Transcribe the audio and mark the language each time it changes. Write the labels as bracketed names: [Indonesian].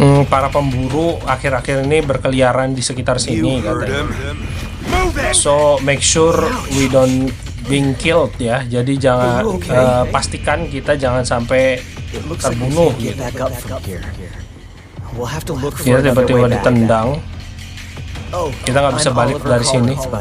[Indonesian] Para pemburu akhir-akhir ini berkeliaran di sekitar sini katanya. [English] So make sure we don't being killed ya. [Indonesian] Jadi jangan pastikan kita jangan sampai terbunuh gitu. Kita tiba-tiba ditendang. Kita nggak bisa balik dari sini.